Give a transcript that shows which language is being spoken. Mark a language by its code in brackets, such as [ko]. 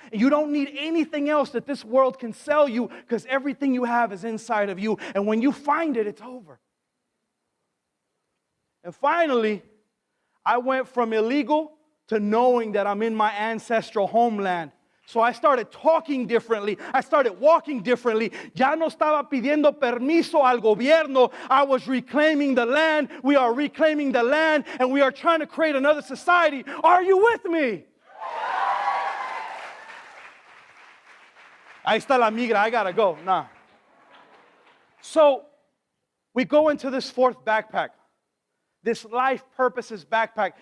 [en] And you don't need anything else that this world can sell you because everything you have is inside of you. And when you find it, it's over. And finally, I went from illegal to knowing that I'm in my ancestral homeland. So I started talking differently. I started walking differently. [es] Ya no estaba pidiendo permiso al gobierno. [en] I was reclaiming the land. We are reclaiming the land, and we are trying to create another society. Are you with me? [es] Ahí está la migra. [en] I gotta go. Nah. So we go into this fourth backpack. This life purposes backpack.